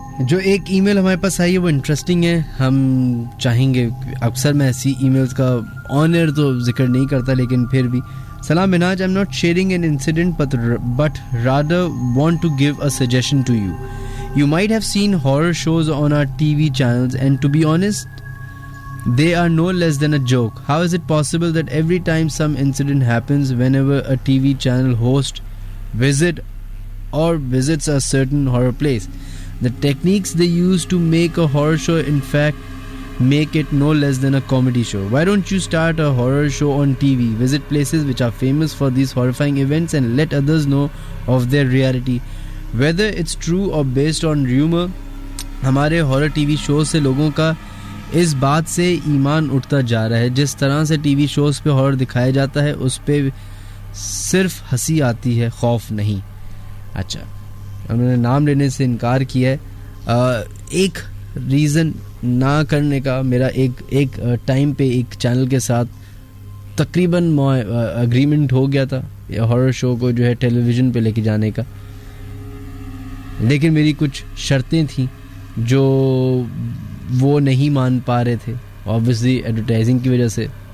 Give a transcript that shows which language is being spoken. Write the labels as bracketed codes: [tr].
[hi] जो एक ईमेल हमारे पास आई है वो इंटरेस्टिंग है, हम चाहेंगे, अक्सर मैं ऐसी ईमेल्स का ऑन एयर तो जिक्र नहीं करता, लेकिन फिर भी। [en] सलाम Minaj, I am not sharing an incident but rather want to give a suggestion to you. You might have seen horror shows on our TV channels, and to be honest, they are no less than a joke. How is it possible that every time some incident happens, whenever a TV channel host visits a certain horror place, the techniques they use to make a horror show in fact make it no less than a comedy show. Why don't you start a horror show on TV? Visit places which are famous for these horrifying events and let others know of their reality. Whether it's true or based on rumor, [hi] हमारे horror TV show से लोगों का इस बात से ईमान उठता जा रहा है. जिस तरह से टीवी शोज पे हॉरर दिखाया जाता है उस पे सिर्फ हंसी आती है, खौफ नहीं. अच्छा, उन्होंने नाम लेने से इनकार किया है. एक रीज़न ना करने का मेरा एक टाइम पे एक चैनल के साथ तकरीबन अग्रीमेंट हो गया था हॉरर शो को जो है टेलीविज़न पे लेके जाने का, लेकिन मेरी कुछ शर्तें थी जो वो नहीं मान पा रहे थे, ऑब्वियसली एडवर्टाइजिंग की वजह से.